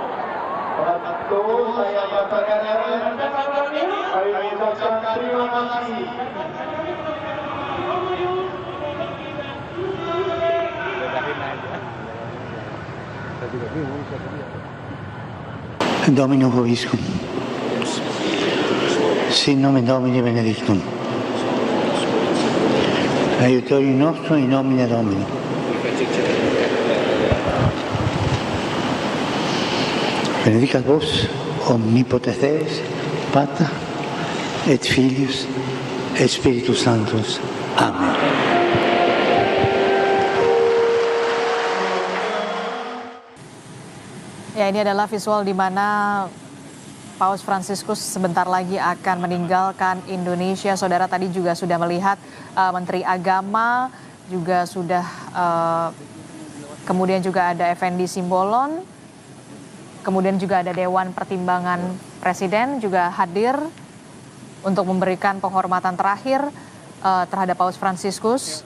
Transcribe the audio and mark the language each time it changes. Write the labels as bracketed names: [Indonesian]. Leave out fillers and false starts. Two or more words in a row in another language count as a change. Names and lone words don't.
[Indonesian] Tentu saya katakan kami mengucapkan terima kasih. [Latin] Domino Vobiscum. Sin nomen Domini benedictum. Aiutorium nostrum in nomine Domini. Benedicat vos omnipotens Deus, Pater et Filius et Spiritus Sanctus. Amen. [Indonesian] Ya, ini adalah visual di mana Paus Fransiskus sebentar lagi akan meninggalkan Indonesia. Saudara tadi juga sudah melihat Menteri Agama juga sudah kemudian juga ada Effendi Simbolon, kemudian juga ada Dewan Pertimbangan Presiden juga hadir untuk memberikan penghormatan terakhir terhadap Paus Fransiskus.